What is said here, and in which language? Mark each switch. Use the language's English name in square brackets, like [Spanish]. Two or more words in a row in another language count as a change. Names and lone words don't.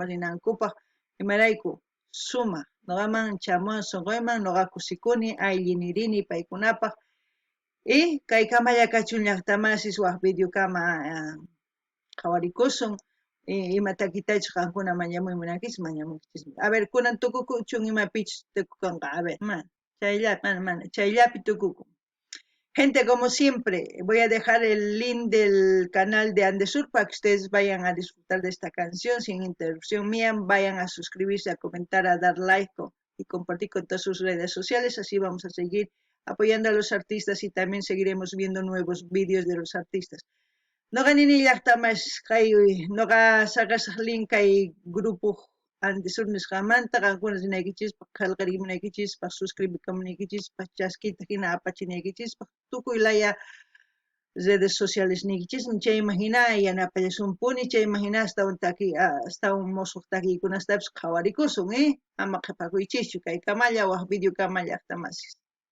[Quechua] rinankupaq imarayku sumaq noqaman chamuwan sunquyman noqa kusikuni ayllini rini paykunapaq y kay Kamayakachun llaqtamasis waq videokama qhawarikusun ima takitachus qankuna mañamuy munankis mañamunkichismi [Spanish] a ver [Quechua] kunan tukukuchun imapichus tukukanqa [Spanish] a ver [Quechua] mana chayllapi tukukun. [Spanish] Gente, como siempre, voy a dejar el link del canal de Andesur para que ustedes vayan a disfrutar de esta canción sin interrupción mía, vayan a suscribirse, a comentar, a dar like y compartir con todas sus redes sociales, así vamos a seguir apoyando a los artistas y también seguiremos viendo nuevos vídeos de los artistas. [Quechua] Noqa ninillaqtamas kay noqa saqasaqlin kay grupo Andesul nisqamanta qankunas rinaykichispa qillqarimunaykichispa suscribikamunaykichispa chaskita hina apachinaykichispaq tukuy laya [Spanish] redes sociales [Quechua] niykichismi chayman hina yanapashunkuni chayman hina astawan musuq takiykunastapis qhawarikusun ama qhipakuychischu kay kamalla waq video kamalla llaqtamasih